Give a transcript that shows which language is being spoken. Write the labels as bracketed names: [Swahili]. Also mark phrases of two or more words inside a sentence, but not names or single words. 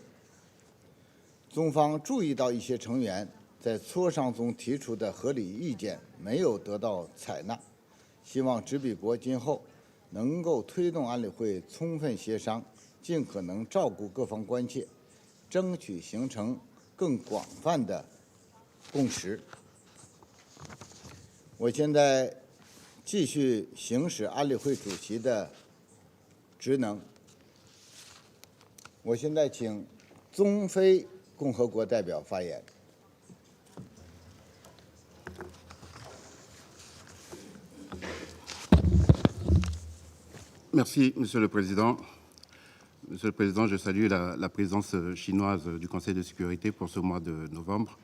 [Chinese] 中方注意到一些成员在磋商中提出的合理意见没有得到采纳，希望执笔国今后能够推动安理会充分协商，尽可能照顾各方关切，争取形成更广泛的共识。我现在继续行使安理会主席的职能。我现在请中非共和国代表发言。 [French] Merci, Monsieur le Président. Monsieur le Président, je salue la présence chinoise du Conseil de sécurité pour ce mois de novembre.